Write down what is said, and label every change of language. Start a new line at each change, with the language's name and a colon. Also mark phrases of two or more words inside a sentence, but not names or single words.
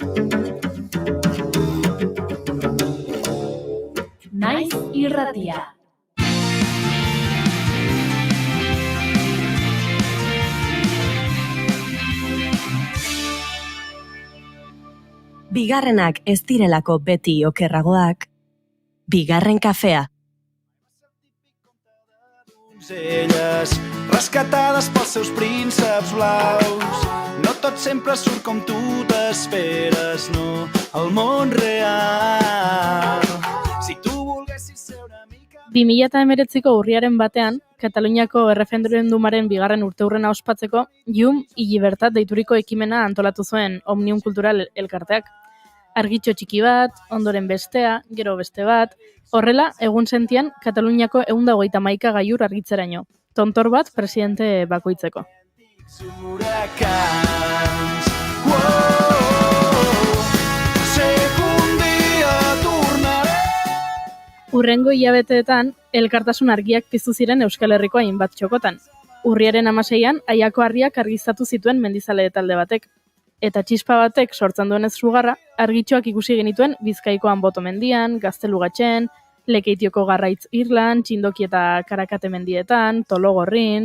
Basque: Naiz irratia. Bigarrenak ez direlako beti okerragoak. Bigarren kafea.
Catalan: Elles, rescatades pels seus prínceps blaus. No tot sempre surt com tu t'esperes, no, el món real. Si tu volguessis ser una mica...
Basque: 2019ko urriaren batean, Kataluniako erreferendumaren bigarren urteurrena ospatzeko, Llum y Llibertat deituriko ekimena antolatu zuen Omnium Kultural elkarteak. Argitxo txiki bat, ondoren bestea, gero beste bat, horrela, egun sentian, Kataluniako 121 gailur argitzeraino. Tontor bat presidente bakoitzeko.
Catalan: Huracans, sé que un dia tornaré.
Basque: Hurrengo hilabeteetan, elkartasun argiak piztu ziren Euskal Herriko hainbat txokotan. Urriaren 16an, Aiako harriak argiztatu zituen mendizale talde batek. Eta txispa batek sortzen duenez sugarra, argitxoak ikusi genituen Bizkaikoan Boto mendian, Gaztelugatxen, Lekeitioko Garraitz Irlan, Txindoki eta Karakate mendietan, Tologorrin.